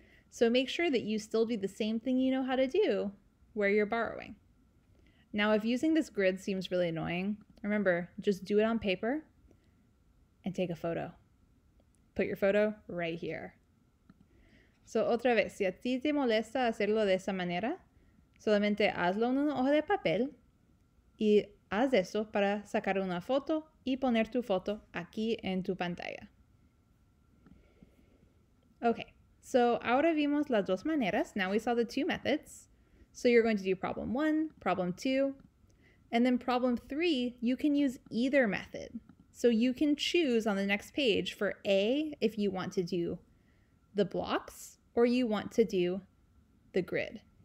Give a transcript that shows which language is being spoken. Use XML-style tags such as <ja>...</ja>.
<en>So make sure that you still do the same thing you know how to do where you're borrowing. Now, if using this grid seems really annoying, remember, just do it on paper and take a photo. Put your photo right here.</en> <es>So otra vez, si a ti te molesta hacerlo de esa manera, solamente hazlo en una hoja de papel y haz eso para sacar una foto y poner tu foto aquí en tu pantalla. Okay, so ahora vimos las dos maneras.</es> <en>Now we saw the two methods. So you're going to do problem 1, problem 2, and then problem 3, you can use either method. So you can choose on the next page for A if you want to do the blocks or you want to do the grid.</en>